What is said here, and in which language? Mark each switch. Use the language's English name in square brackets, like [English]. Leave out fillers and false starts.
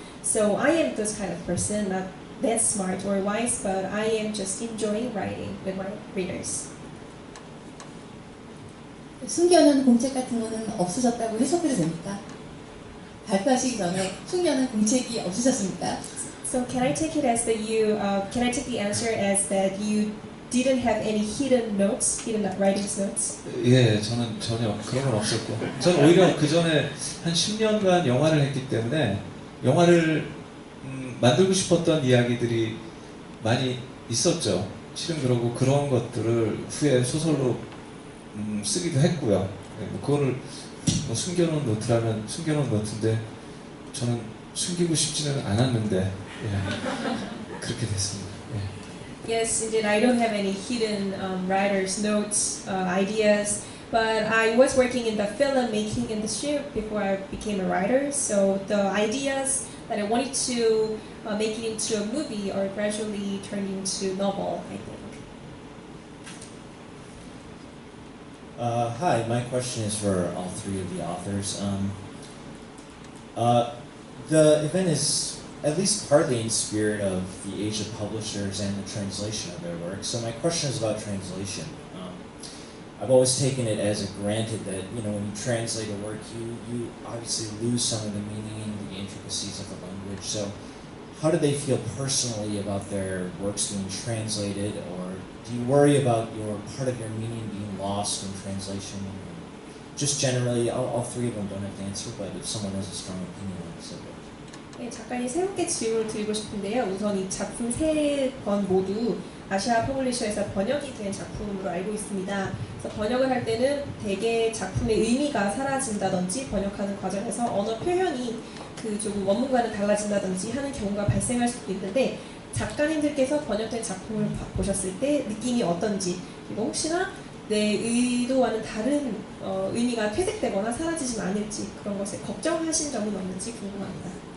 [English] So I am this kind of person, not that smart or wise, but I am just enjoying writing with my readers. [Korean] 숨겨놓은 공책 같은 거는 없으셨다고 해석해도 됩니까? 발표하시기 전에 숨겨놓은 공책이 없으셨습니까? [English] So can I take it as that can I take the answer as that you didn't have any hidden notes, hidden writing notes. [Korean] 예, 저는 전혀 그런 건 없었고, 저는 오히려 그 전에 한 10년간 영화를 했기 때문에 영화를 만들고 싶었던 이야기들이 많이 있었죠. 실은 그러고 그런 것들을 후에 소설로 쓰기도 했고요. 예, 뭐 그거를 뭐 숨겨놓은 노트라면 숨겨놓은 노트인데 저는 숨기고 싶지는 않았는데 예, 그렇게 됐습니다. 예. [English] Yes, indeed, I don't have any hidden writer's notes, ideas, but I was working in the filmmaking industry before I became a writer, so the ideas that I wanted to make it into a movie are gradually turned into novel, I think. Hi, my question is for all three of the authors. The event is at least partly in spirit of the Asia publishers and the translation of their work. So my question is about translation. I've always taken it as a granted that when you translate a work, you obviously lose some of the meaning, the intricacies of the language. So how do they feel personally about their works being translated, or do you worry about part of your meaning being lost in translation? Just generally, all three of them don't have to answer, but if someone has a strong opinion on the subject. [Korean] 네, 작가님 세 분께 질문을 드리고 싶은데요. 우선 이 작품 세 권 모두 아시아 퍼블리셔에서 번역이 된 작품으로 알고 있습니다. 그래서 번역을 할 때는 대개 작품의 의미가 사라진다든지 번역하는 과정에서 언어 표현이 그 조금 원문과는 달라진다든지 하는 경우가 발생할 수도 있는데 작가님들께서 번역된 작품을 보셨을 때 느낌이 어떤지, 그리고 혹시나 내 의도와는 다른 의미가 퇴색되거나 사라지지 않을지 그런 것에 걱정하신 점은 없는지 궁금합니다.